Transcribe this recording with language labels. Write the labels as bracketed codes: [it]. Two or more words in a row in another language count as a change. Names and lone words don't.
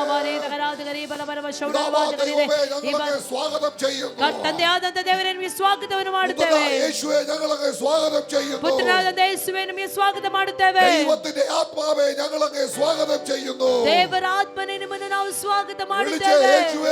[ml] ഞങ്ങളെ സ്വാഗതം ചെയ്യുന്നു. [kn] ತಂದೆಯಾದಂತ ದೇವರೇ ನಿಮಗೆ ಸ್ವಾಗತವನ್ನು ಮಾಡುತ್ತೇವೆ. [ml] യേശുവേ ഞങ്ങളെ സ്വാഗതം ചെയ്യുന്നു. [kn] ಪುತ್ರನಾದ ಯೇಸುವೇ ನಿಮಗೆ ಸ್ವಾಗತ ಮಾಡುತ್ತೇವೆ. [ml] ദൈവത്തിന്റെ ആത്മാവേ ഞങ്ങളെ സ്വാഗതം ചെയ്യുന്നു. [kn] ದೇವರ ಆತ್ಮನೇ ನಿಮ್ಮನ್ನು ನಾವು ಸ್ವಾಗತ ಮಾಡುತ್ತೇವೆ. [ml] യേശുവേ